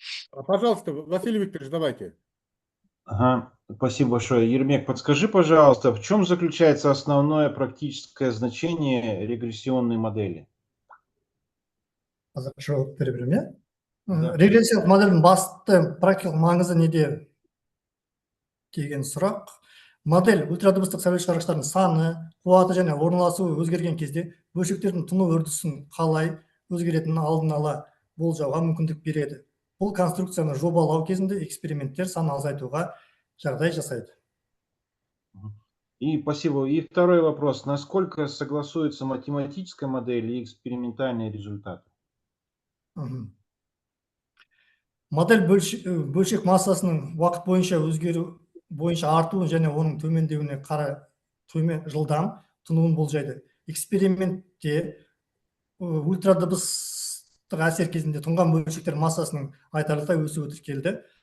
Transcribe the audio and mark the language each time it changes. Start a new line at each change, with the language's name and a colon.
Russian: Пожалуйста, Василий Викторович, давайте. Ага, спасибо большое. Ермек, подскажи, пожалуйста, в чем заключается основное практическое значение регрессионной модели?
Kazakh: Жауап бере беремін, иә?
Russian: Да.
Kazakh: Регрессиялық модельдің басты практикалық маңызы неде деген сұрақ. Модель ультрадыбыстық сәуле шығарғыштардың саны, қуаты және орналасуы өзгерген кезде бөлшектердің тұну үрдісін қалай өзгеретінін алдын ала болжауға мүмкіндік береді. Бұл конструкцияны жобалау кезінде эксперименттер санын азайтуға жағдай жасайды.
Russian: И спасибо. И второй вопрос. Насколько согласуется математическая модель и экспериментальные результаты? Мгм.
Kazakh: Модель бөлшек массасының уақыт бойынша өзгеру бойынша артуын және оның төмендеуіне жылдам тынуын болжайды. Экспериментте ультрадыбыстық әсер кезінде тұнған бөлшектер массасының айтарлықтай өсуі тіркелді.